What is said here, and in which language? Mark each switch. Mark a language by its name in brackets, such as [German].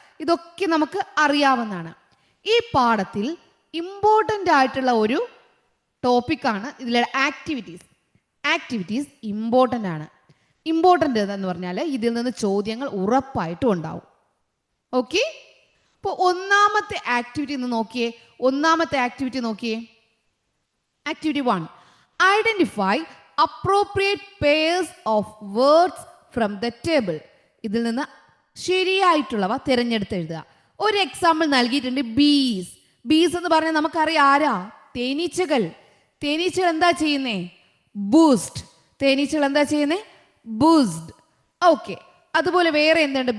[Malayalam] ഇതൊക്കെ നമുക്ക് അറിയാവുന്നതാണ്. ഈ പാഠത്തിൽ ഇമ്പോർട്ടൻ്റ് ആയിട്ടുള്ള ഒരു ടോപ്പിക്കാണ് ഇതിലെ ആക്ടിവിറ്റീസ്. ആക്ടിവിറ്റീസ് ഇമ്പോർട്ടൻ്റ് ആണ്. ഇമ്പോർട്ടൻ്റ് എന്ന് പറഞ്ഞാൽ ഇതിൽ നിന്ന് ചോദ്യങ്ങൾ ഉറപ്പായിട്ടും ഉണ്ടാവും. ഓക്കെ, അപ്പോൾ ഒന്നാമത്തെ ആക്ടിവിറ്റി ഒന്ന് നോക്കിയേ. ഒന്നാമത്തെ ആക്ടിവിറ്റി നോക്കിയേ. [English] Activity 1, identify appropriate pairs of words from the table. [Malayalam] ഇതിൽ നിന്ന് ശരിയായിട്ടുള്ളവ തിരഞ്ഞെടുത്ത് എഴുതുക. ഒരു എക്സാമ്പിൾ നൽകിയിട്ടുണ്ട്, ബീസ്. ബീസ് എന്ന് പറഞ്ഞാൽ നമുക്കറിയാം ആരാ? തേനീച്ചകൾ. തേനീച്ചകൾ എന്താ ചെയ്യുന്നേ? ബൂസ്റ്റ്. തേനീച്ചകൾ എന്താ ചെയ്യുന്നേ? ബൂസ്ഡ്. ഓക്കെ, അതുപോലെ വേറെ എന്തുണ്ട്?